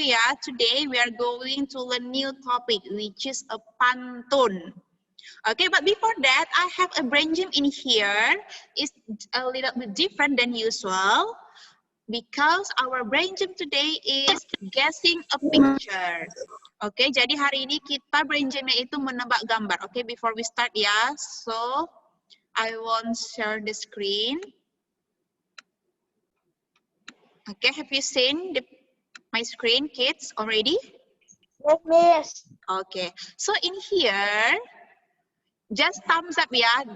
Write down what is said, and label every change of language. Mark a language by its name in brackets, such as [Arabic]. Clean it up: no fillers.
[English] Yeah, today we are going to learn new topic, which is a pantun. Okay, but before that, I have a brain gym in here. It's a little bit different than usual because our brain gym today is guessing a picture. [Indonesian] Oke, jadi hari ini kita brain gym-nya itu menebak gambar. [English] Oke, before we start ya. So, I want share the screen. Oke, have you seen my screen, kids, already? Yes, Miss. Okay, so in here, just thumbs up ya.